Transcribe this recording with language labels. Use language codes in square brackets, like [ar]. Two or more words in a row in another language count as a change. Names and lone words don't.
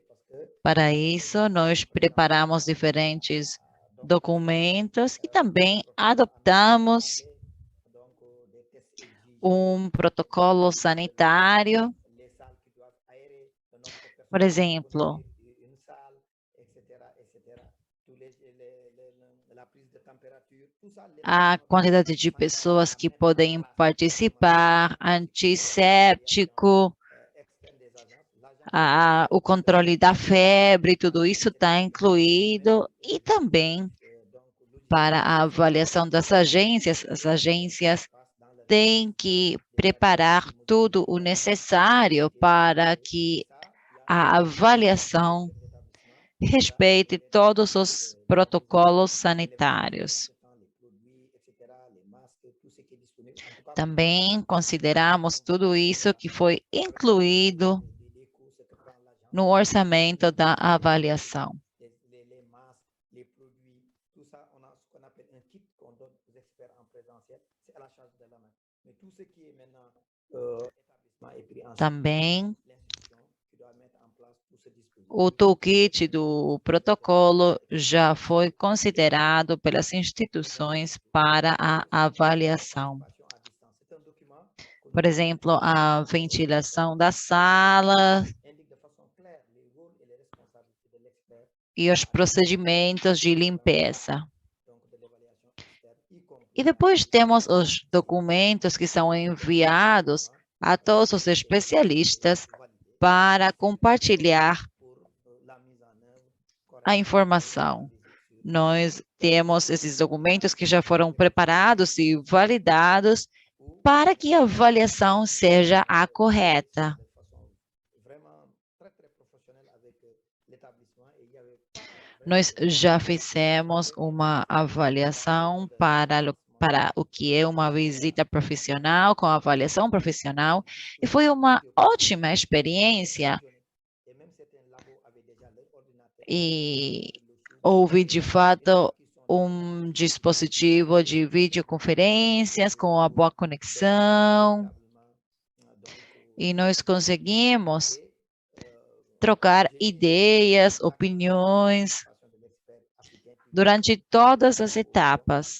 [pt] Para isso, nós preparamos diferentes documentos e também adoptamos [fr] Donc, des tests exigeants, [pt] protocolo sanitário. [fr] les salles qui doivent aérer, le nombre de personnes [pt] Por [fr] qui [pt] exemplo, [fr] doivent venir une salle, etc., etc. Tous la prise de température, tout ça, les [pt] a [fr] normes [pt] quantidade de pessoas que podem participar, antisséptico, [fr] externes des agences. L'agence [pt] o controle da febre, tudo isso está incluído, e também [fr] donc [pt] para [fr] logistique [pt] a avaliação das agências, as agências [fr] passe dans le [pt] têm que preparar tudo o necessário para que a avaliação respeite todos os protocolos sanitários. [fr] les produits, etc., les masques, tout ce qui est disponible. En tout cas, [pt] Também consideramos tudo isso que foi incluído [fr] les coûts, ce que prend l'agence, [pt] no orçamento da avaliação. [fr] les masques, les produits, tout ça, on a ce qu'on appelle un kit qu'on donne aux experts en présentiel. C'est à la charge de l'AMEC. Mais tout ce qui est maintenant établissement est pris en charge [pt] Também [fr] par l'institution qui doit mettre en place tout ce dispositif. [pt] o toolkit do protocolo já foi considerado pelas instituições para a avaliação. [fr] À distance. C'est un document [pt] Por exemplo, a ventilação da sala [fr] qui indique de façon claire les rôles et les responsabilités de l'expert, [pt] e os procedimentos de limpeza. [fr] donc de l'évaluation externe, y compris [pt] E depois temos os documentos que são enviados a todos os especialistas para compartilhar [fr] pour la mise en œuvre [pt] a informação. Nós temos esses documentos que já foram preparados e validados para que a avaliação seja a correta. [fr] de façon vraiment très, très professionnelle avec l'établissement. Et il y avait pas [pt] Nós já fizemos uma avaliação para o que é uma visita profissional, com avaliação profissional, e foi uma ótima experiência. [fr] et même certains labos avaient déjà leur ordinateur [pt] E houve, de fato, dispositivo de videoconferências com a boa conexão, e nós conseguimos trocar ideias, opiniões durante todas as etapas.